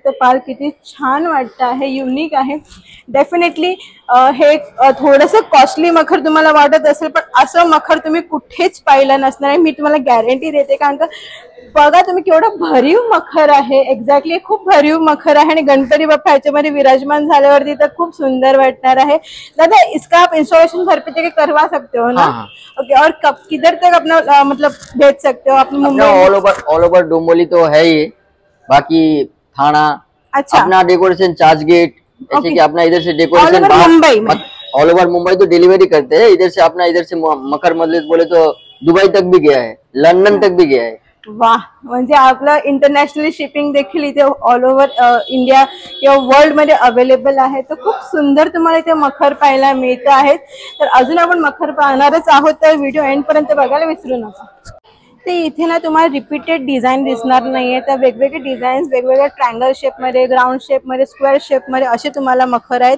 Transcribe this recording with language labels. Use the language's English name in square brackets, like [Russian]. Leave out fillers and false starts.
[Marathi] तर पार किती छान वाटतं आहे, युनिक आहे। डेफिनेटली हे थोडंसं कॉस्टली मखर तुम्हाला वाटत असेल, पण असं मखर तुम्ही कुठेच पाहिलं नसणार आहे, मी तुम्हाला गॅरंटी देते। कारण का बघा तुम्ही केवढं भरीव मखर आहे, एक्झॅक्टली खूप भरीव मखर आहे। आणि गणपती बाप्पा ह्याच्यामध्ये विराजमान झाल्यावरती तर खूप सुंदर वाटणार आहे। [Hindi] दादा इसका आप इंस्टॉलेशन घर पे जाके करवा सकते हो ना? ओके, और कब किधर तक अपना मतलब भेज सकते हो आप? मुंबई ऑल ओवर डोंबिवली तो है ही, बाकी थाना। अच्छा, अपना डेकोरेशन चार्ज गेट, जैसे कि अपना इधर से डेकोरेशन मुंबई में, ऑल ओवर मुंबई तो डिलीवरी करते हैं। इधर से अपना इधर से मकर मस्जिद बोले तो दुबई तक भी गया है, लंदन तक भी गया है। [Marathi] वाह, म्हणजे आपलं इंटरनॅशनली शिपिंग देखील इथे ऑल ओव्हर इंडिया किंवा वर्ल्ड मध्ये अवेलेबल आहे। तर खूप सुंदर तुम्हाला इथे मखर पाहायला मिळत आहेत। तर अजून आपण मखर पाहणारच आहोत, तर व्हिडिओ एंड पर्यंत बघायला विसरू नका। ते इथे ना तुम्हाला रिपीटेड डिझाईन दिसणार नाहीये, तर वेगवेगळे डिझाईन्स वेगवेगळ्या ट्रायंगल शेपमध्ये, ग्राउंड शेपमध्ये, स्क्वेअर शेपमध्ये असे तुम्हाला मखर आहेत।